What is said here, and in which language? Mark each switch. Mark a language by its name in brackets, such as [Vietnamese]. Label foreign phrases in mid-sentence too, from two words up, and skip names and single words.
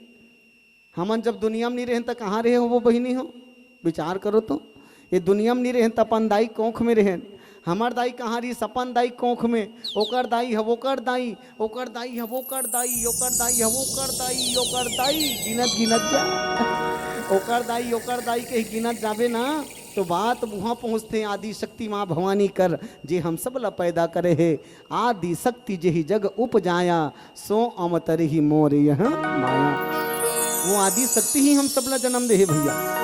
[Chhattisgarhi] हमन जब दुनिया में नहीं रहें तो कहाँ रहे हो वो बहिनी हो, विचार करो तो ये दुनिया में नहीं रहें तो अपन दाई कोख में रहें। हमार दाई कहाँ रही सपन दाई कोख में, ओकर दाई है ओकर दाई, ओकर दाई है ओकर दाई, ओकर दाई है ओकर दाई, ओकर दाई गिनत गिनत जा ओकर दाई के गिनत जाबे ना तो बात वहाँ पहुँचते आदि शक्ति माँ भवानी कर जे हम सब ला पैदा करे है। [Awadhi] आदि शक्ति जेहि जग उपजाया सो अमतर ही मोर यह माया। [Chhattisgarhi] वो आदि शक्ति ही हम सब ला जन्म दे है भैया।